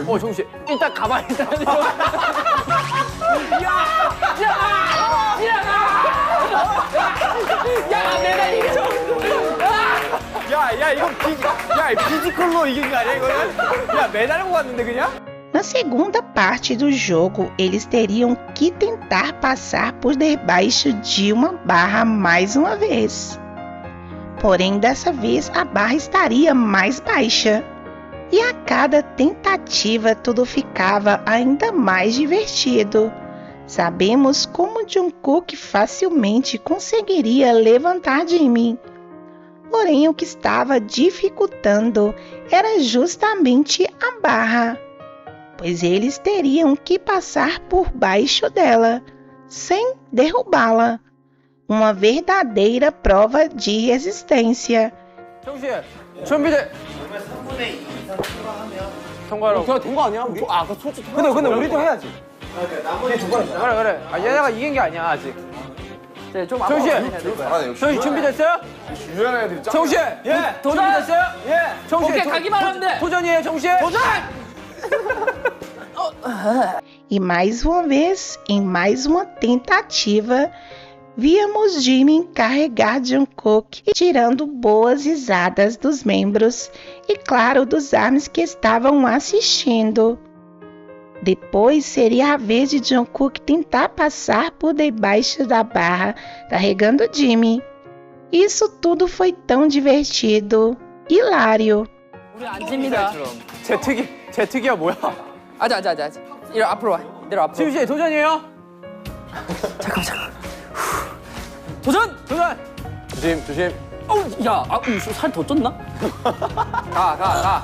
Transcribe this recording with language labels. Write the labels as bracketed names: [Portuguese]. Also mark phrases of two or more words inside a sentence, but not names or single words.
[Korean] 정국 씨, 일단 가만히 있다. 야, 내가 이겨. 야, 이거 피지컬로 이긴 거 아니야 이거는? 야, 매달고 갔는데 그냥? [Portuguese] Na segunda parte do jogo, eles teriam que tentar passar por debaixo de uma barra mais uma vez. Porém, dessa vez a barra estaria mais baixa. E a cada tentativa tudo ficava ainda mais divertido. Sabemos como Jungkook facilmente conseguiria levantar Jimin. Porém, o que estava dificultando era justamente a barra, pois eles teriam que passar por baixo dela, sem derrubá-la. Uma verdadeira prova de resistência. [Korean] 정씨 준비돼. 통과로. 된거 아니야? 우리? 그 솔직히. 근데 우리도 해야지. 그래 그래. 얘네가 이긴 게 아니야 아직. 좀 정씨. 잘하네 역시. 정씨 준비됐어요? 유연한 애들이 짱. 정씨. 도전! 준비됐어요? 예. 정씨. 오케이, 가기만 하면 돼. 도전이에요 정씨. 도전. [Portuguese] E mais uma vez, em mais uma tentativa, víamos Jimmy encarregar Jungkook, tirando boas risadas dos membros e, claro, dos ARMYs que estavam assistindo. Depois seria a vez de Jungkook tentar passar por debaixo da barra, carregando Jimmy. Isso tudo foi tão divertido, hilário. [Korean] 우리 안 집니다. 제 특이야 뭐야? 아자. 이리 앞으로 와. 내려 앞으로. 지우 씨 도전이에요? 잠깐. 도전! 조심. 야, 살 더 쪘나? 가.